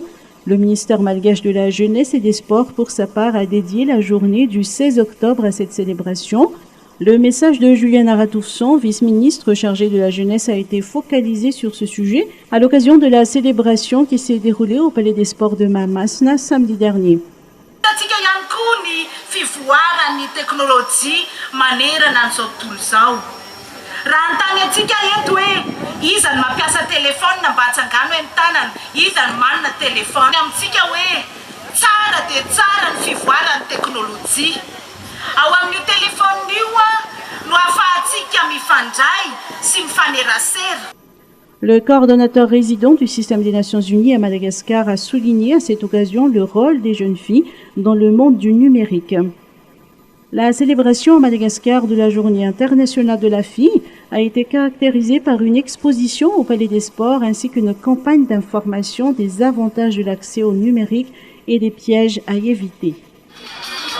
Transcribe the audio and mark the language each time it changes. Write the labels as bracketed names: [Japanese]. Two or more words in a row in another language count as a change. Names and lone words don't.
[French] Le ministère malgache de la Jeunesse et des Sports, pour sa part, a dédié la journée du 16 octobre à cette célébration. Le message de Juliana Ratoufson, vice-ministre chargée de la jeunesse, a été focalisé sur ce sujet à l'occasion de la célébration qui s'est déroulée au Palais des Sports de Mamasna samedi dernier. [Malagasy] Fivoarany teknôlôjia manerana an'izao tontolo izao. Raha antany antsika eto hoe iza ny mampiasa telefôna mba hatsangano amin'ny tanana, iza ny manana telefôna. Amintsika hoe tsara dia tsara ny fivoarany teknôlôjia. Ao amin'io telefôna io no ahafahantsika mifandray sy mifanerasera. [French] Le coordonnateur résident du système des Nations Unies à Madagascar a souligné à cette occasion le rôle des jeunes filles dans le monde du numérique. La célébration à Madagascar de la Journée internationale de la fille a été caractérisée par une exposition au Palais des Sports ainsi qu'une campagne d'information des avantages de l'accès au numérique et des pièges à éviter.